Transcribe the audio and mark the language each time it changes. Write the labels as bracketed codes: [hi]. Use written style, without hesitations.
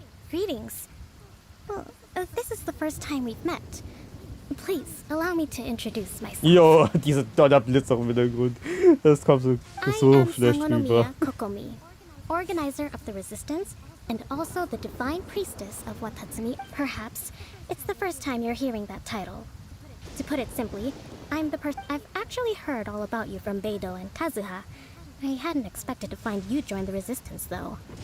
[en] Greetings. Well, this is the first time we've met. Please, allow me to introduce myself. [de] Jo, diese Donnerblitz auch im Hintergrund. Das kommt so schlecht rüber. [en] Kokomi, organizer of the resistance and also the divine priestess of Watatsumi. Perhaps it's the first time you're hearing that title. To put it simply, I'm the person. I've actually heard all about you from Beidou and Kazuha. I hadn't expected to find you join the resistance, though.